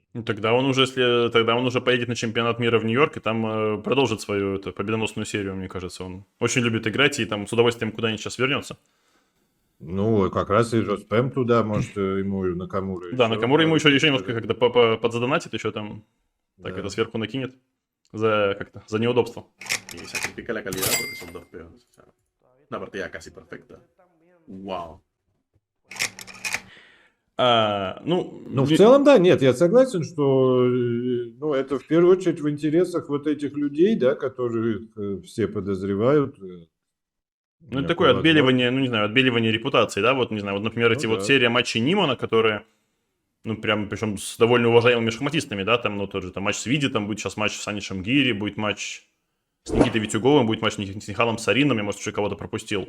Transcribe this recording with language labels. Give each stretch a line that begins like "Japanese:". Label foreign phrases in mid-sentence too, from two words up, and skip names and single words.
Russian: Ну, тогда он уже поедет на чемпионат мира в Нью-Йорк и там продолжит свою победоносную серию, мне кажется. Он очень любит играть и там с удовольствием куда-нибудь сейчас вернется. Ну, как раз и Жоспем туда, может, ему и Накамура. Да, Накамура ему еще немножко когда подзадонатит, еще там так это сверху накинет за неудобство.
Spanish: Y sacrifica la calidad porque son dos peones. O sea, una partida casi perfecta. Wow.
Russian: Ну, в целом, да, нет, я согласен, что ну, это в первую очередь в интересах вот этих людей, да, которые все подозревают. Ну, это такое отбеливание, ну, не знаю, отбеливание репутации, да, вот, не знаю, вот, например, эти вот серия матчей Нимана, которые, ну, прям, причем с довольно уважаемыми шахматистами, да, там, ну, тот же там матч с Види, там будет сейчас матч с Анишем Гири, будет матч с Никитой Витюговым, будет матч с Михалом Сарином, я, может, еще кого-то пропустил.